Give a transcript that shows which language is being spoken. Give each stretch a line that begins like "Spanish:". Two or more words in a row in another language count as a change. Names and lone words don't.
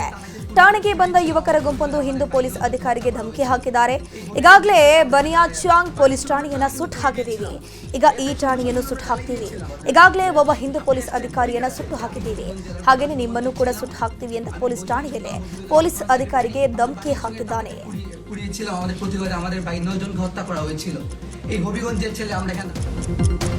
Kannada: ಠಾಣೆಗೆ ಬಂದ ಯುವಕರ ಗುಂಪೊಂದು ಹಿಂದೂ ಪೊಲೀಸ್ ಅಧಿಕಾರಿಗೆ ಧಮಕಿ ಹಾಕಿದ್ದಾರೆ. ಈಗಾಗಲೇ ಬನಿಯಾಚಾಂಗ್ ಪೊಲೀಸ್ ಠಾಣೆಯನ್ನ ಸುಟ್ಟು ಹಾಕಿದ್ದೀವಿ, ಈಗ ಈ ಠಾಣೆಯನ್ನು ಸುಟ್ಟು ಹಾಕ್ತೀವಿ, ಈಗಾಗಲೇ ಒಬ್ಬ ಹಿಂದೂ ಪೊಲೀಸ್ ಅಧಿಕಾರಿಯನ್ನ ಸುಟ್ಟು ಹಾಕಿದ್ದೀವಿ, হাগেনে ನಿಮ್ಮನ್ನು ಕೂಡ ಸುಟ್ಟು ಹಾಕ್ತೀವಿ ಅಂತ ಪೊಲೀಸ್ ಠಾಣೆಯಲ್ಲಿ ಪೊಲೀಸ್ ಅಧಿಕಾರಿಗೆ ಧಮಕಿ ಹಾಕಿದ್ದಾನೆ.
Bangla: পুড়িয়েছিল আমাদের প্রতিবাদে আমাদের ভাই 9 জনকে হত্যা করা হয়েছিল। এই হবিগঞ্জের ছেলে আমরা এখানে